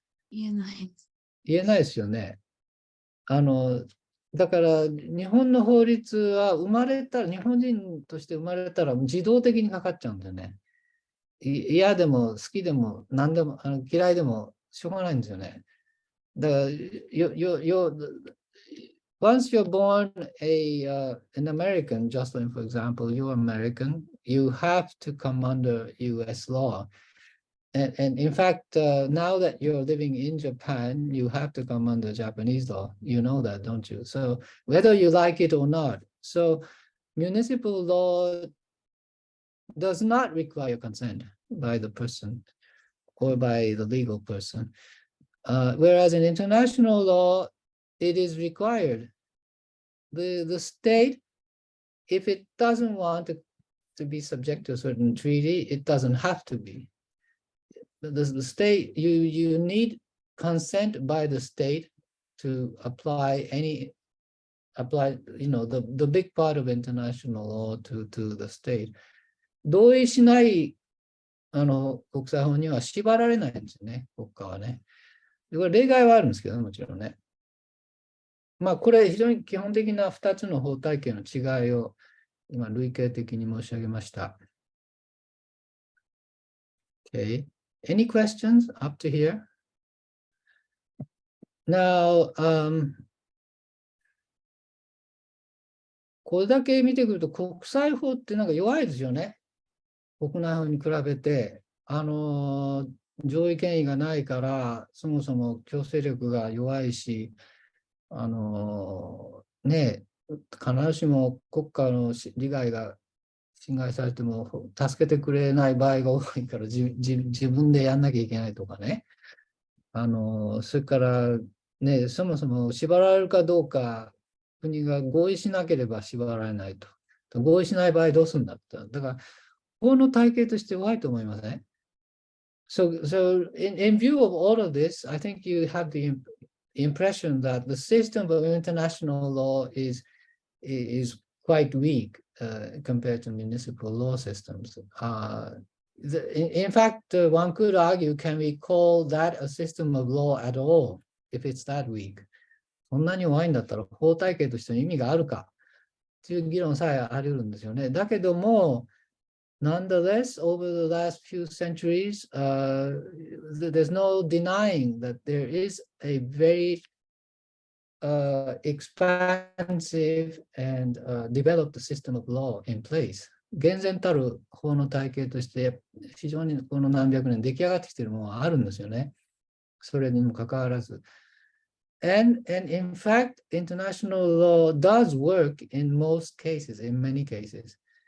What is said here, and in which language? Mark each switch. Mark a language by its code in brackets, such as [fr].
[ja] 言えないです。言えないですよね。だから日本の法律は生まれたら、日本人として生まれたら自動的にかかっちゃうんだよね。嫌でも好きでも何でも嫌いでもしょうがないんですよね。だから、 [en] once you're born an American, Jocelyn, for example, you're American, you have to come under US law. And in fact, now that you're living in Japan, you have to come under Japanese law. You know that, don't you? So whether you like it or not. So municipal law does not require consent by the person or by the legal person. Whereas in international law, it is required. The state, if it doesn't want to be subject to a certain treaty, it doesn't have to be. The state, you need consent by the state to apply the big part of international law to the state. [ja] 同意しない国際法には縛られないんですよね、国家はね。これ例外はあるんですけど、もちろんね。まあ、これ非常に基本的な2つの法体系の違いを今、類型的に申し上げました。 [en] Okay. Any questions up to here? [ja] Now, これだけ見てくると国際法ってなんか弱いですよね。国内法に比べて。上位権威がないから、そもそも強制力が弱いし、必ずしも国家の利害が侵害されても助けてくれない場合が多いから自分でやんなきゃいけないとかね。それからね、そもそも縛られるかどうか国が合意しなければ縛られないと。合意しない場合どうするんだって。だから法の体系として弱いと思いません？ [en] So in view of all of this, I think you have the impression that the system of international law is quite weak compared to municipal law systems. In fact, one could argue, can we call that a system of law at all if it's that weak? [ja] そんなに弱いんだったら法体系としての意味があるかという議論さえあり得るんですよね。だけども、 [en] Nonetheless, over the last few centuries, there's no denying that there is a very expansive and developed system of law in place. [ja] 厳然たる法の体系として非常にこの何百年出来上がってきているものがあるんですよね。それにもかかわらず。 [en] And in fact, international law does work in most cases, in many cases.